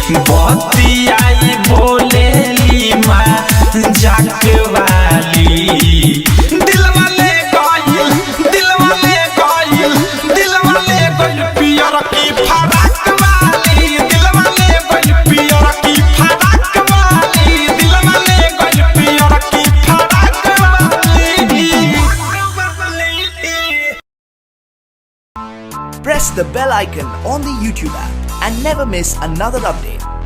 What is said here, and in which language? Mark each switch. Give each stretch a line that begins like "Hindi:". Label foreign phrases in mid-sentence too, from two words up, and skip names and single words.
Bhojpuri: बतियाई बोलेली माँ जाक वाली पियर की फराक वाली पियर की फराक वाली पियर की फराक वाली।
English: Press the bell icon on the YouTube app and never miss another update.